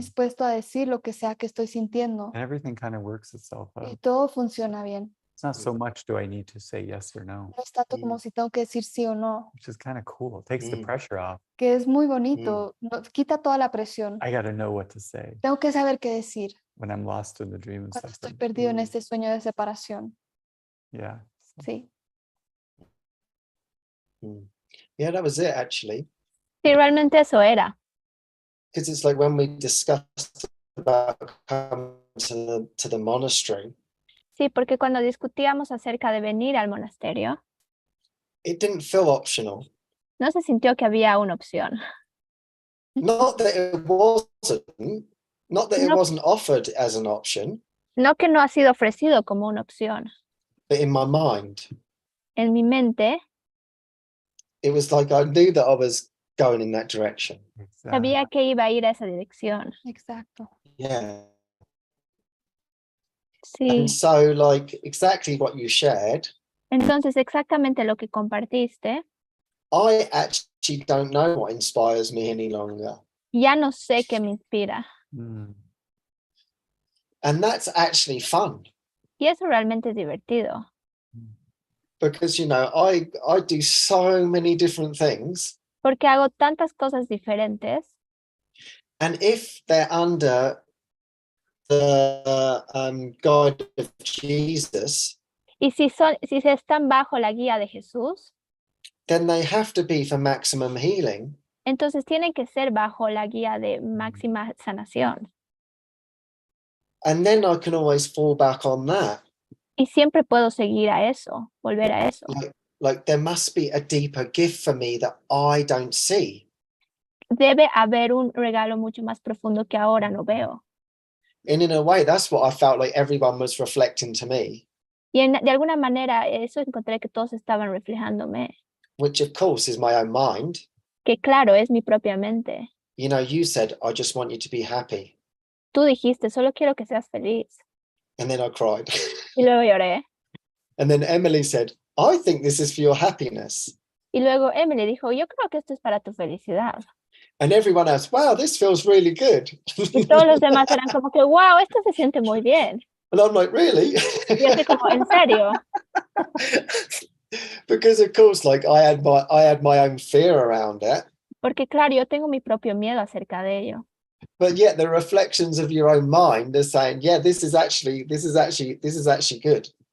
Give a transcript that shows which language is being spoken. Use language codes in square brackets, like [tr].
[es] dispuesto a decir lo que sea que estoy sintiendo [en] And everything kind of works itself [es] y [en] out. [es] todo funciona bien. [en] It's not so much do I need to say yes or no, [es] No es tanto como si tengo que decir sí o no, [en] which is kind of cool. It takes the Mm. pressure off. [es] que es muy bonito, quita toda la presión. [en] I got to know what to say [es] Tengo que saber qué decir [en] when I'm lost in the dream and [es] cuando estoy [en] suffering. [es] perdido en Mm. este sueño de separación. [en] Yeah. [es] Sí, [en] Yeah, that was it actually. [es] Sí, realmente eso era. [en] Because it's like when we discussed about coming to the monastery, [es] Sí, porque cuando discutíamos acerca de venir al monasterio, [en] it didn't feel optional. [es] no se sintió que había una opción. [en] Not that it wasn't, not that it [es] No. [en] wasn't offered as an option, [es] No que no ha sido ofrecido como una opción. [en] but in my mind, [es] En mi mente [en] it was like I knew that I was going in that direction. [es] sabía que iba a ir a esa dirección. exacto. [en] Yeah. [es] Sí, [en] And so, like, exactly what you shared, [es] entonces exactamente lo que compartiste, [en] I actually don't know what inspires me any longer. [es] ya no sé qué me inspira. Mm. [en] And that's actually fun [es] Y eso realmente es divertido. [en] because, I do so many different things. [es] Porque hago tantas cosas diferentes [en] And if they're under the guide of Jesus, [es] Y si se están bajo la guía de Jesús, [en] then they have to be for maximum healing. [es] entonces tienen que ser bajo la guía de máxima sanación. [en] And then I can always fall back on that. [es] Y siempre puedo seguir a eso, volver a eso. [en] Like there must be a deeper gift for me that I don't see. [es] Debe haber un regalo mucho más profundo que ahora no veo. [en] And in a way, that's what I felt like everyone was reflecting to me, [es] Y de alguna manera eso encontré que todos estaban reflejándome. [en] which of course is my own mind. [es] Que claro, es mi propia mente. [en] You know, you said, I just want you to be happy. [es] Tú dijiste, solo quiero que seas feliz. [en] And then I cried. [es] Y luego lloré. [en] And then Emily said, I think this is for your happiness. [es] Y luego Emily dijo, yo creo que esto es para tu felicidad. [en] And everyone else, wow, this feels really good. [es] Y todos los demás eran como que, wow, esto se siente muy bien. [en] And I'm like, really? [es] Y yo así como, ¿en serio? [en] Because of course, like I had my own fear around it. [es] Porque claro, yo tengo mi propio miedo acerca de ello. [en] But yet the reflections of your own mind are saying, yeah, this is actually good.